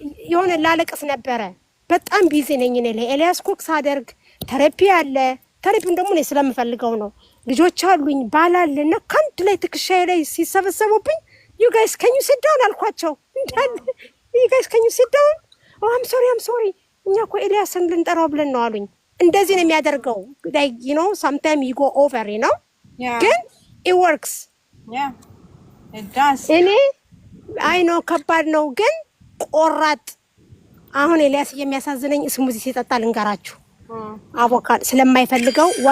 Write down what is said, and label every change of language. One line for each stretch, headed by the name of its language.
Amharic: የሆነ ላለቅስ ነበረ። በጣም ቢዚ ነኝ እኔ ለኤልያስ ኩክ ሳደርግ ተራፒ አለ። ተራፒውን ደግሞ እኔ ስለምፈልገው ነው። ልጆች አሉኝ ባላለና ካንድ ላይ ትክሻዬ ላይ ሲሰበሰቡብኝ
English: you guys can you sit down
Amharic: አልኳቸው።
English: you guys can you sit down? oh I'm sorry
Amharic: እኛ እኮ ኤልያስን ልንጠራው ብለን ነው አሉኝ። እንደዚህ ነው የሚያደርገው።
English: like you know sometimes you go over you know
Amharic: ግን
English: it works it does
Amharic: እኔ
English: I know
Amharic: ከባድ ነው ግን ቆራጥ። አሁን ኤልያስ የሚያሳዝነኝ ስሙዚ ሲጠጣ ልንገራችሁ። አቮካዶ ስለማይፈልገው